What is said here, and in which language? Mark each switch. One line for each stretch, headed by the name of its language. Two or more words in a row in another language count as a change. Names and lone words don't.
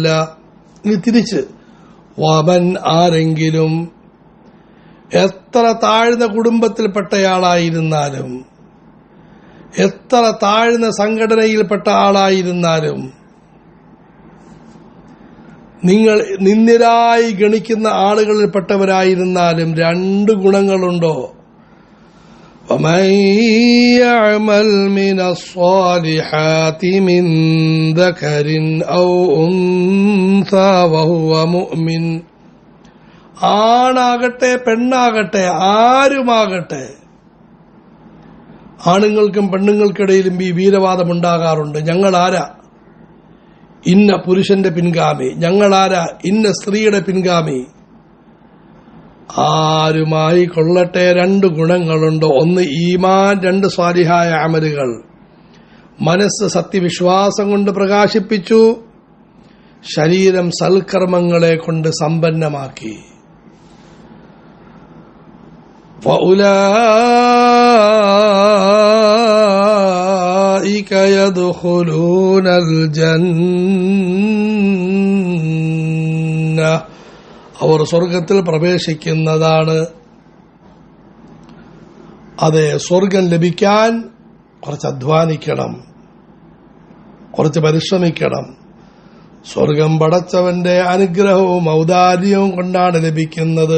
Malayalam: ഇനി തിരിച്ച്, വമൻ, ആരെങ്കിലും എത്ര താഴ്ന്ന കുടുംബത്തിൽപ്പെട്ടയാളായിരുന്നാലും, എത്ര താഴ്ന്ന സംഘടനയിൽപ്പെട്ട ആളായിരുന്നാലും, നിങ്ങൾ നിന്ദ്യരായി ഗണിക്കുന്ന ആളുകളിൽപ്പെട്ടവരായിരുന്നാലും, രണ്ട് ഗുണങ്ങളുണ്ടോ?
Arabic: ومن يعمل من الصالحات من ذكر أو أنثى وهو مؤمن
Malayalam: ആണാകട്ടെ പെണ്ണാകട്ടെ ആരുമാകട്ടെ, ആണുങ്ങൾക്കും പെണ്ണുങ്ങൾക്കിടയിലും ഈ വീരവാദമുണ്ടാകാറുണ്ട്. ഞങ്ങളാരാ ഇന്ന പുരുഷന്റെ പിൻഗാമി, ഞങ്ങളാരാ ഇന്ന സ്ത്രീയുടെ പിൻഗാമി. ആരുമായി കൊള്ളട്ടെ, 2 ഗുണങ്ങളുണ്ട്. ഒന്ന് ഈമാൻ, 2 സ്വാലിഹായ അമലുകൾ. മനസ്സ് സത്യവിശ്വാസം കൊണ്ട് പ്രകാശിപ്പിച്ചു, ശരീരം സൽക്കർമ്മങ്ങളെ കൊണ്ട് സമ്പന്നമാക്കി.
Arabic: فأولئك يدخلون الجنة
Malayalam: അവർ സ്വർഗത്തിൽ പ്രവേശിക്കുന്നതാണ്. അതെ, സ്വർഗം ലഭിക്കാൻ കുറച്ച് അധ്വാനിക്കണം, കുറച്ച് പരിശ്രമിക്കണം. സ്വർഗം പടച്ചവന്റെ അനുഗ്രഹവും ഔദാര്യവും കൊണ്ടാണ് ലഭിക്കുന്നത്.